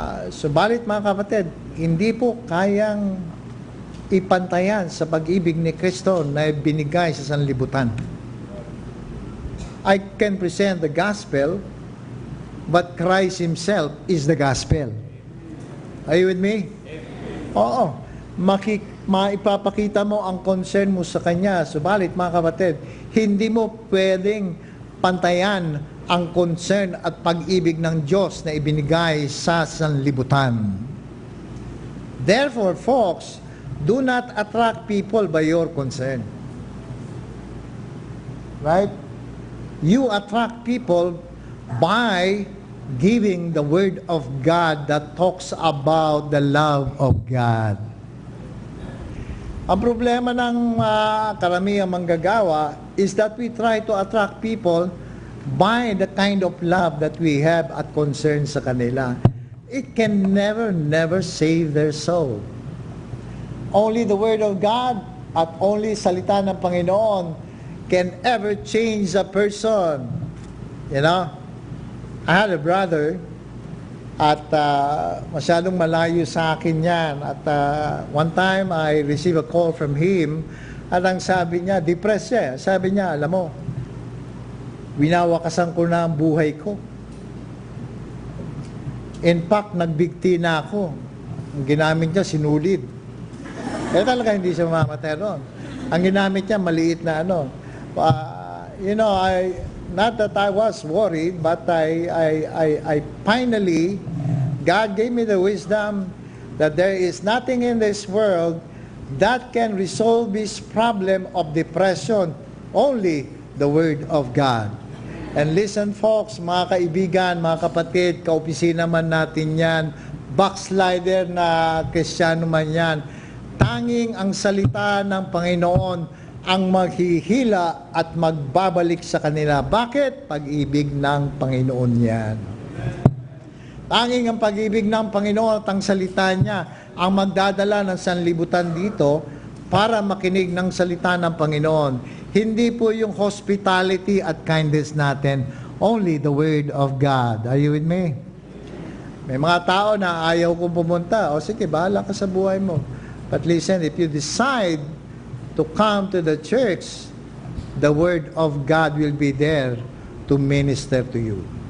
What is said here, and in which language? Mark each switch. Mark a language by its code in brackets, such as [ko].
[tl] Subalit mga kapatid, hindi po kayang ipantayan sa pag-ibig ni Kristo na binigay sa sanlibutan. [en] I can present the gospel, but Christ Himself is the gospel. Are you with me? [tl] Oo. Maipapakita mo ang concern mo sa Kanya. Subalit mga kapatid, hindi mo pwedeng pantayan ang concern at pag-ibig ng Diyos na ibinigay sa sanlibutan. [en] Therefore, folks, do not attract people by your concern. Right? You attract people by giving the Word of God that talks about the love of God. [tl] Ang problema ng karamihang manggagawa [en] is that we try to attract people by the kind of love that we have [tl] at concern sa kanila. [en] It can never save their soul. Only the Word of God at only [tl] salita ng Panginoon [en] can ever change a person. You know? I had a brother [tl] at masyadong malayo sa akin yan. [en] At one time, I received a call from him [tl] at ang sabi niya, depressed siya. Sabi niya, alam mo, winawakasan ko na ang buhay ko. [en] In fact, [tl] nagbigti na ako. Ang ginamit niya, sinulid. Kaya talaga hindi siya mamamatay ron. Ang ginamit niya, maliit na ano. [en] You know, not that I was worried, but I finally, God gave me the wisdom that there is nothing in this world that can resolve this problem of depression. Only the Word of God. And listen folks, [tl] mga kaibigan, mga kapatid, kaopisina man natin yan, backslider na Kristiyano man yan, tanging ang salita ng Panginoon ang maghihila at magbabalik sa kanila. Bakit? Pag-ibig ng Panginoon yan. Tanging ang pag-ibig ng Panginoon at ang salita niya ang magdadala ng sanlibutan dito para makinig ng salita ng Panginoon. Hindi po yung hospitality at kindness natin. [en] Only the Word of God. Are you with me? [tl] May mga tao na ayaw kong pumunta. O sige, bahala ka sa buhay mo. [en] But listen, if you decide to come to the church, the Word of God will be there to minister to you.